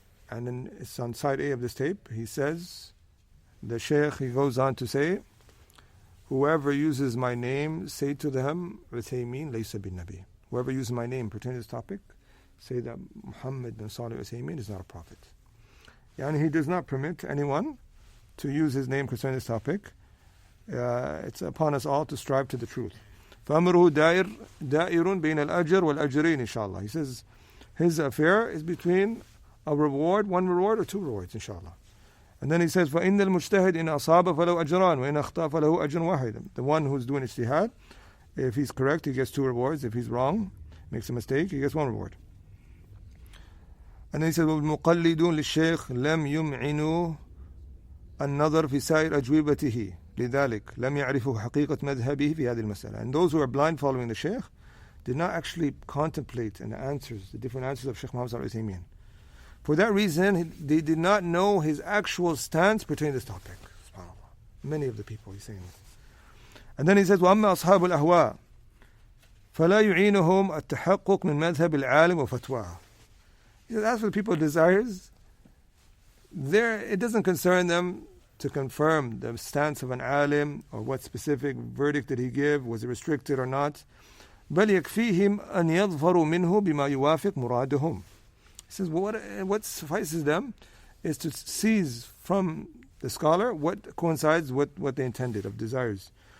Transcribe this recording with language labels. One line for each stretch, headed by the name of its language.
English: And then it's on side A of this tape. He says, the Shaykh, he goes on to say, whoever uses my name, say to them,
Arabic: Uthaymeen laysa bin Nabi.
English: Whoever uses my name pertaining to this topic, say that Muhammad bin Salih Uthaymeen is not a prophet. And he does not permit anyone to use his name concerning this topic. It's upon us all to strive to the truth.
Arabic: فَأَمْرُهُ دَائِرٌ بَيْنَ الْأَجْرِ وَالْأَجْرَيْنِ inshallah.
English: He says his affair is between a reward, one reward, or two rewards, inshallah. And then he says,
Arabic: فَإِنَّ الْمُجْتَهِدْ إِنْ أَصَابَ فَلَهُ أَجْرَانِ وَإِنْ أَخْطَأَ فَلَهُ أَجْرٌ وَاحِدٌ.
English: The one who's doing ijtihad, if he's correct, he gets two rewards. If he's wrong, makes a mistake, he gets one reward. And then he says,
Arabic: وَالْمُقَلِّدُونَ لِلشَّيْخِ لَمْ يُمْعِنُوا النَّظَرْ فِي سَائِرِ أَجْوِبَتِهِ لذلك لم يعرفوا حقيقة مذهبه في هذه المسألة.
English: And those who are blind following the Shaykh did not actually contemplate and the different answers of Shaykh Muhammad Salih Uthaymeen. For that reason, they did not know his actual stance pertaining to this topic. SubhanAllah. Many of the people, he's saying this. And then he says,
Arabic: وَأَمَّا أَصْحَابُ الْأَهْوَاءِ فَلَا يُعِينُهُمْ التَّحَقُّقْ مِنْ مَذْهَبِ الْعَالِمِ وَفَتْوَاهُ.
English: He says, as for the people of desires, it doesn't concern them to confirm the stance of an alim or what specific verdict did he give, was it restricted or not.
Arabic: بل يكفيهم أن يظفروا منه بما يوافق مرادهم.
English: He says, what suffices them is to seize from the scholar what coincides with what they intended of desires.